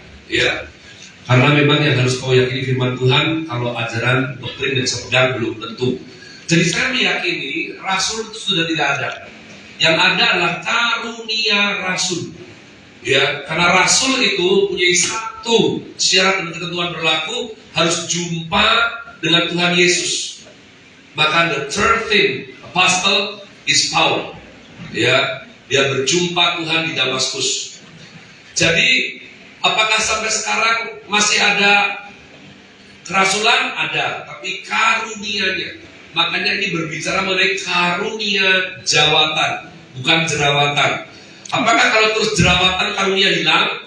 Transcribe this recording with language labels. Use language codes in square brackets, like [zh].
[id] Ya, karena memang yang harus kau yakini firman Tuhan, kalau ajaran doktrin dan sepedang belum tentu. Jadi saya meyakini rasul itu sudah tidak ada. Yang ada adalah karunia rasul. Ya, karena rasul itu punya satu syarat dan ketentuan berlaku, harus jumpa dengan Tuhan Yesus. [en] Maka the 13th apostle is Paul. [id] Ya, dia berjumpa Tuhan di Damaskus. Jadi, apakah sampai sekarang masih ada kerasulan? Ada, tapi karunianya. Makanya ini berbicara mengenai karunia jawatan, bukan jerawatan. Apakah kalau terus jerawatan karunia hilang?